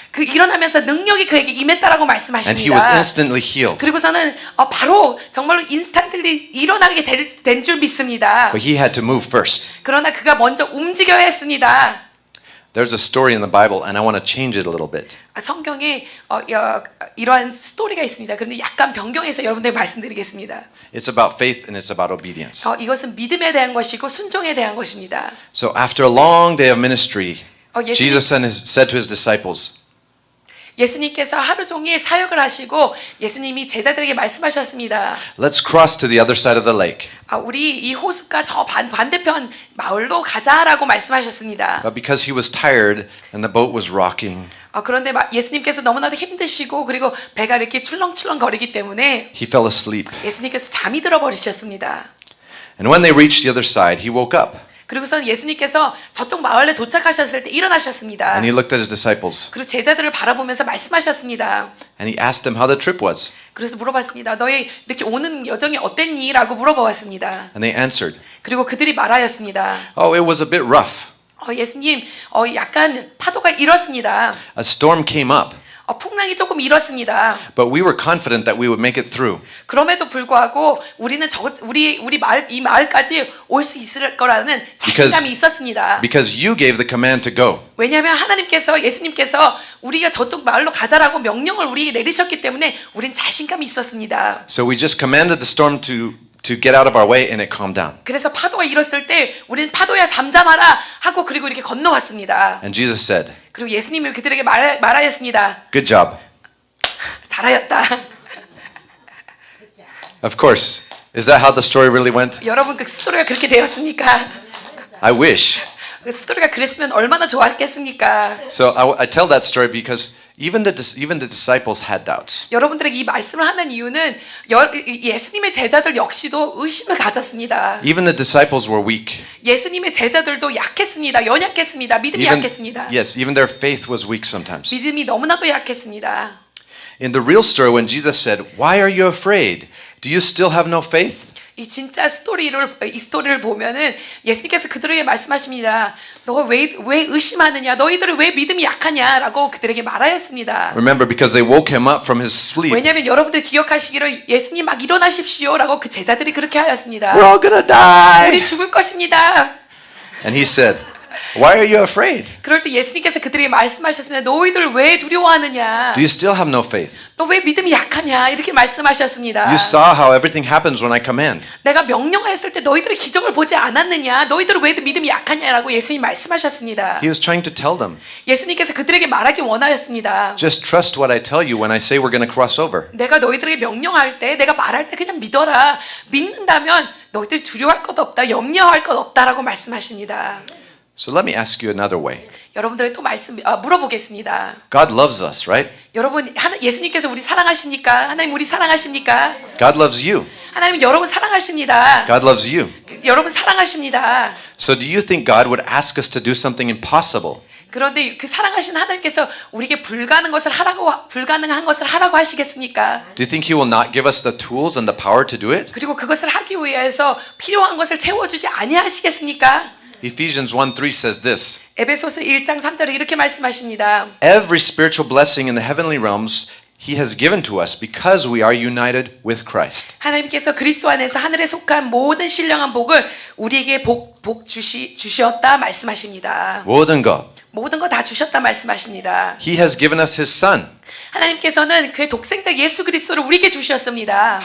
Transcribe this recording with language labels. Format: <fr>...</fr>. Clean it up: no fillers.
<ko>그 일어나면서 능력이 그에게 임했다라고</ko> <en>and he was</en> <ko>말씀하십니다.</ko> <en>instantly healed.</en> <ko>그리고서는 바로 정말로 인스턴트리 일어나게 된 줄 믿습니다.</ko> <en>But he had to move first.</en> <ko>그러나 그가 먼저 움직여야 했습니다.</ko> <en>There's a story in the Bible, and I want to change it a little bit.</en> <ko>성경에 이러한 스토리가 있습니다. 그런데 약간 변경해서 여러분들 말씀드리겠습니다.</ko> <en>It's about faith and it's about obedience.</en> <ko>이것은 믿음에 대한 것이고 순종에 대한 것입니다.</ko> <en>So after a long day of ministry,</en> <ko>예수님-</ko> <en>Jesus said to his disciples,</en> <ko>예수님께서 하루 종일 사역을 하시고 예수님이 제자들에게 말씀하셨습니다.</ko> <en>let's cross to the other side of the lake.</en> <ko>우리 이 호숫가 저 반대편 마을로 가자라고 말씀하셨습니다.</ko> <en>But because he was tired and the boat was rocking,</en> <ko>그런데 예수님께서 너무나도 힘드시고 그리고 배가 이렇게 출렁출렁 거리기 때문에</ko> <en>he fell asleep.</en> <ko>예수님께서 잠이 들어 버리셨습니다.</ko> <en>And when they reached the other side, he woke up.</en> <ko>그리고선 예수님께서 저쪽 마을에 도착하셨을 때 일어나셨습니다.</ko> <en>And he looked at his disciples.</en> <ko>그리고 제자들을 바라보면서 말씀하셨습니다.</ko> <en>And he asked them how the trip was.</en> <ko>그래서 물어봤습니다. 너희 이렇게 오는 여정이 어땠니? 라고 물어보았습니다.</ko> <en>And they answered,</en> <ko>그리고 그들이 말하였습니다.</ko> <en>oh, it was a bit rough.</en> <ko>예수님, 약간 파도가 일었습니다.</ko> <en>A storm came up,</en> <ko>풍랑이 조금 일었습니다.</ko> <en>but we were confident that we would make it through.</en> <ko>그럼에도 불구하고 우리는 우리 마을 이 마을까지 올 수 있을 거라는 자신감이 있었습니다.</ko> <en>Because you gave the command to go.</en> <ko>왜냐하면 예수님께서 우리가 저쪽 마을로 가자라고 명령을 우리에게 내리셨기 때문에 우린 자신감이 있었습니다.</ko> <en>So we just commanded the storm to get out of our way and it calmed down.</en> <ko>그래서 파도가 일었을 때 우리는 파도야 잠잠하라 하고 그리고 이렇게 건너왔습니다.</ko> <en>And Jesus said,</en> <ko>그리고 예수님이 그들에게 말하였습니다.</ko> <en>good job.</en> <ko>잘하였다.</ko> <en>Of course. Is that how the story really went?</en> <ko>여러분 그 스토리가 그렇게 되었습니까?</ko> <en>I wish.</en> <ko>그 스토리가 그랬으면 얼마나 좋았겠습니까?</ko> <en>So I tell that story because even the disciples had doubts.</en> <ko>여러분들에게 이 말씀을 하는 이유는 예수님의 제자들 역시도 의심을 가졌습니다.</ko> <en>Even the disciples were weak.</en> <ko>예수님의 제자들도 약했습니다. 연약했습니다. 믿음이 약했습니다.</ko> <en>Yes, even their faith was weak sometimes.</en> <ko>믿음이 너무나도 약했습니다.</ko> <en>In the real story, when Jesus said, "Why are you afraid? Do you still have no faith?"</en> <ko>이 진짜 이 스토리를 보면은 예수님께서 그들에게 말씀하십니다. 너 왜 의심하느냐? 너희들은 왜 믿음이 약하냐라고 그들에게 말하였습니다.</ko> <en>Remember, because they woke him up from his sleep.</en> <ko>왜냐하면 여러분들 기억하시기로 예수님 막 일어나십시오라고 그 제자들이 그렇게 하였습니다.</ko> <en>We're all gonna die.</en> <ko>우리 죽을 것입니다.</ko> <en>And he said, "Why are you afraid?</en> <ko>그럴 때 예수님께서 그들에게 말씀하셨습니다. 너희들 왜 두려워하느냐?</ko> <en>Do you still have no faith?</en> <ko>너 왜 믿음이 약하냐? 이렇게 말씀하셨습니다.</ko> <en>You saw how everything happens when I command.</en> <ko>내가 명령했을 때 너희들의 기적을 보지 않았느냐? 너희들은 왜 믿음이 약하냐라고 예수님 말씀하셨습니다.</ko> <en>He was trying to tell them,</en> <ko>예수님께서 그들에게 말하기 원하였습니다.</ko> <en>just trust what I tell you when I say we're going to cross over.</en> <ko>내가 너희들에게 명령할 때, 내가 말할 때 그냥 믿어라. 믿는다면 너희들이 두려워할 것 없다, 염려할 것 없다라고 말씀하십니다.</ko> <en>So let me ask you another way.</en> <ko>여러분들에게 또 물어보겠습니다.</ko> <en>God loves us, right?</en> <ko>여러분, 예수님께서 우리 사랑하십니까? 하나님 우리 사랑하십니까?</ko> <en>God loves you.</en> <ko>하나님 여러분 사랑하십니다.</ko> <en>God loves you.</en> <ko>여러분 사랑하십니다.</ko> <en>So do you think God would ask us to do something impossible?</en> <ko>그런데 그 사랑하신 하나님께서 우리에게 불가능한 것을 하라고 하시겠습니까?</ko> <en>Do you think He will not give us the tools and the power to do it?</en> <ko>그리고 그것을 하기 위해서 필요한 것을 채워주지 아니하시겠습니까?</ko> <en>Ephesians 1:3 says this.</en> <ko>에베소서 1장 3절에 이렇게 말씀하십니다.</ko> <en>Every spiritual blessing in the heavenly realms He has given to us because we are united with Christ.</en> <ko>하나님께서 그리스도 안에서 하늘에 속한 모든 신령한 복을 우리에게 주셨다 말씀하십니다. 모든 것. 모든 거 다 주셨다 말씀하십니다.</ko> <en>He has given us His Son.</en> <ko>하나님께서는 그의 독생자 예수 그리스도를 우리에게 주셨습니다.</ko>